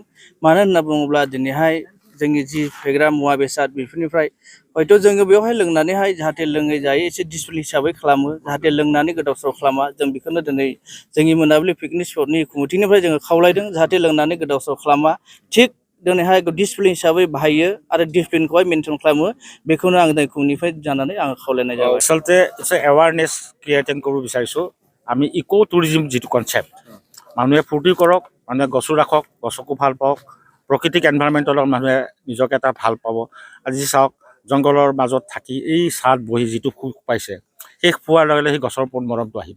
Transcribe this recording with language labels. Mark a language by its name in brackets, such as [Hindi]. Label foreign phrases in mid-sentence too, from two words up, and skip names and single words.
[Bodo] मानो होनना बुङोब्ला दिनैहाय जोंनि जि फेग्रा मुवा बेसाद बेफोरनिफ्राय हयथ' जोङो बेवहाय लोंनानैहाय जाहाथे लोङै जायै एसे डिसिप्लिन हिसाबै खालामो, जाहाथे लोंनानै गोदाव सोराव खालामा। जों बेखौनो दिनै जोंनि मोनाबिलि पिकनिक स्पटनि कमिटिनिफ्राय जोङो खावलायदों, जाहाथे लोंनानै गोदाव सोराव खालामा। थिग दिनैहाय डिसिप्लिन हिसाबै बाहायो आरो डिसिप्लिनखौहाय मेनटेन खालामो। बेखौनो आं दिनै कमिटिनिफ्राय जानानै आं खावलायनाय जाबाय। [Assamese] আচলতে [English] awareness creating [Assamese] কৰিব বিচাৰিছোঁ। আমি [English] eco tourism [Assamese] যিটো কনচেপ্ট, মানুহে ফূৰ্তি কৰক, মানুহে গছো ৰাখক, গছকো ভাল পাওক, প্ৰকৃতিক এনভাইৰনমেণ্টৰ লগত মানুহে নিজকে এটা ভাল পাব। আজি চাওক, জংঘলৰ মাজত থাকি এই ছাঁত বহি যিটো সুখ পাইছে, সেই পোৱাৰ লগে লগে সেই গছৰ ওপৰত মৰমটো আহিব।